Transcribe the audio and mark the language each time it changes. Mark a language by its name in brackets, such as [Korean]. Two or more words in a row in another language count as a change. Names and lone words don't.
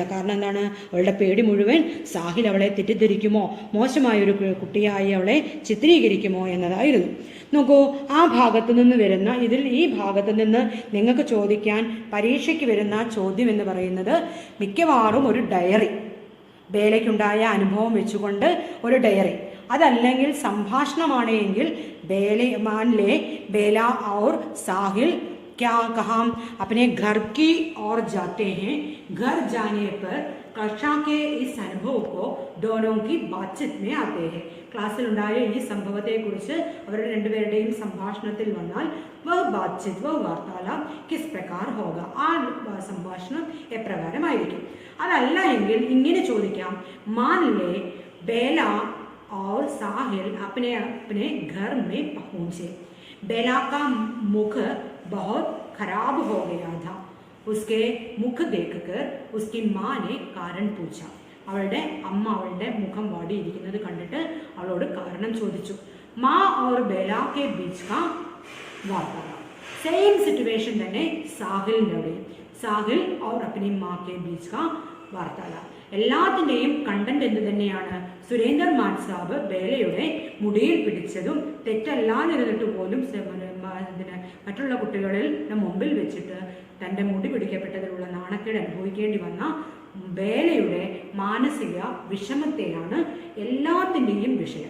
[Malayalam] കാരണം എന്താണ്, അവളുടെ പേടി മുഴുവൻ സാഹിൽ അവളെ തെറ്റിദ്ധരിക്കുമോ, മോശമായൊരു കുട്ടിയായി അവളെ ചിത്രീകരിക്കുമോ എന്നതായിരുന്നു. നോക്കൂ, ആ ഭാഗത്തു നിന്ന് വരുന്ന ഈ ഭാഗത്തു നിന്ന് നിങ്ങൾക്ക് ചോദിക്കാൻ പരീക്ഷയ്ക്ക് വരുന്ന ചോദ്യം എന്ന് പറയുന്നത് മിക്കവാറും ഒരു ഡയറി, ബേലയ്ക്കുണ്ടായ അനുഭവം വെച്ചുകൊണ്ട് ഒരു ഡയറി, അതല്ലെങ്കിൽ സംഭാഷണമാണ് എങ്കിൽ [Hindi] बेला और साहिल क्या कहा, अपने घर की ओर जाते हैं. घर जाने पर कक्षा के इस अनुभव को दोनों की बातचीत में आते हैं. [Malayalam] ക്ലാസ്സിൽ ഉണ്ടായ ഈ സംഭവത്തെക്കുറിച്ച് അവരുടെ രണ്ടുപേരുടെയും സംഭാഷണത്തിൽ വന്നാൽ [Hindi] वार्तालाप किस प्रकार होगा, [Malayalam] ആ സംഭാഷണം എപ്രകാരമായിരിക്കും. അതല്ല എങ്കിൽ ഇങ്ങനെ ചോദിക്കാം, [Hindi] मान ले बेला और साहिल अपने अपने घर में पहुंचे. बेला का मुख बहुत खराब हो गया था. उसके मुख देखकर उसकी माँ ने कारण पूछा. [Malayalam] അവളുടെ അമ്മ അവളുടെ മുഖം വാടിയിരിക്കുന്നത് കണ്ടിട്ട് അവളോട് കാരണം ചോദിച്ചു. [Hindi] മാ और बेला के बीच का वार्तालाप. [English] same situation [Malayalam] തന്നെ സാഹിലിൻ്റെ, സാഹിൽ [Hindi] और अपनी माँ के बीच का वार्तालाप. [Malayalam] എല്ലാത്തിൻ്റെയും കണ്ടന്റ് എന്ത് തന്നെയാണ്, സുരേന്ദർ മാട്ട് സാബ് ബേലയുടെ മുടിയിൽ പിടിച്ചതും തെറ്റല്ലാതിരുന്നിട്ട് പോലും മറ്റുള്ള കുട്ടികളിൽ മുമ്പിൽ വെച്ചിട്ട് തൻ്റെ മുടി പിടിക്കപ്പെട്ടതിലുള്ള നാണക്കേട് അനുഭവിക്കേണ്ടി വന്ന ബേലയുടെ മാനസിക വിഷമത്തെയാണ് എല്ലാത്തിൻ്റെയും വിഷയം.